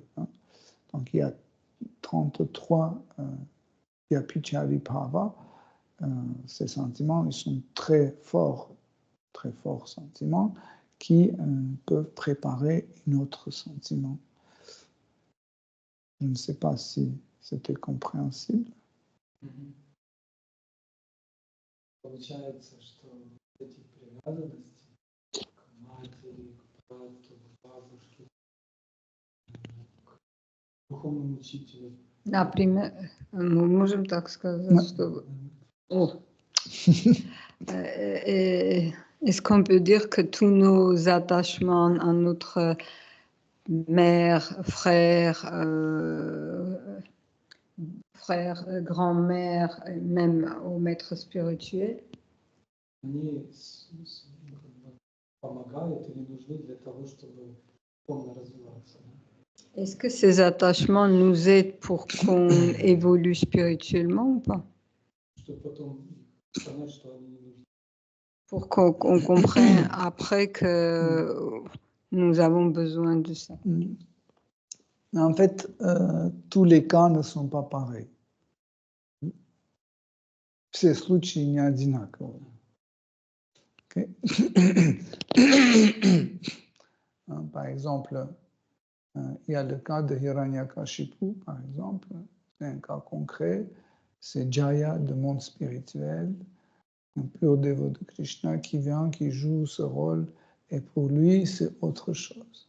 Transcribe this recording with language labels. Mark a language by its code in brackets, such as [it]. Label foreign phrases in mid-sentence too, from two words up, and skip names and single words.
[fr] Donc il y a 33 [sa] Vyabhichari Bhava. [fr] Ces sentiments, ils sont très forts sentiments qui peuvent préparer un autre sentiment. Je ne sais pas si c'était compréhensible. [ru] Получается, что эти привязанности к матери, к брату, к бабушке, к духовному учителю. Например, мы можем так сказать, что... [fr] Est-ce qu'on peut dire que tous nos attachements à notre mère, frère, grand-mère, même au maître spirituel, [ru] Они помогают или нужны для того, чтобы полно развиваться. [fr] est-ce que ces attachements nous aident pour qu'on évolue spirituellement ou pas? [ru] Чтобы потом понять, что они не нужны. [fr] Pour qu'on comprenne après que nous avons besoin de ça. En fait, tous les cas ne sont pas pareils. [ru] Все случаи не одинаковые. Okay? [fr] Par exemple, il y a le cas de Hiranyakashipu, par exemple. C'est un cas concret. C'est Jaya, de monde spirituel, un pur dévot de Krishna qui vient, qui joue ce rôle, et pour lui, c'est autre chose.